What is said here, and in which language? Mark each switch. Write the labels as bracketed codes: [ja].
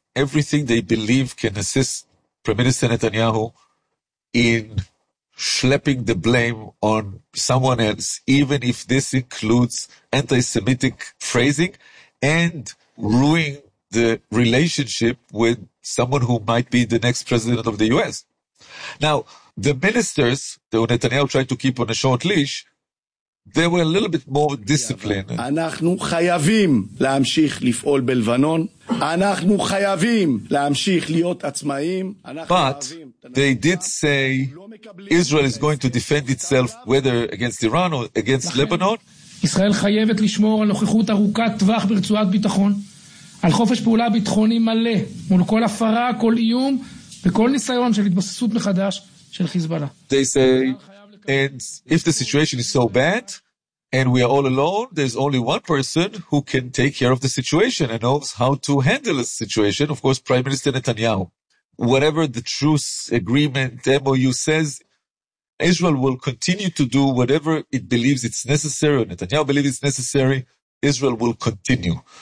[en] everything they believe can assist Prime Minister Netanyahu in schlepping the blame on someone else, even if this includes anti-Semitic phrasing and ruining the relationship with someone who might be the next president of the U.S. Now, the ministers, though Netanyahu tried to keep on a short leash, they were a little bit more disciplined. [he] אנחנו חייבים להמשיך לפעול בלבנון. אנחנו חייבים להמשיך להיות עצמאים. [en] But they did say Israel is going to defend itself whether against Iran or against Lebanon. [he] ישראל חייבת לשמור על נוכחות ארוכת טווח ברצועת ביטחון, על חופש פעולה ביטחוני מלא, מול כל הפרה, כל איום, וכל ניסיון של התבססות מחדש של חיזבאללה. [en] They say, and if the situation is so bad, and we are all alone, there's only one person who can take care of the situation and knows how to handle a situation, of course, Prime Minister Netanyahu. Whatever the truce agreement, MOU says, Israel will continue to do whatever it believes it's necessary, or Netanyahu believes it's necessary, Israel will continue.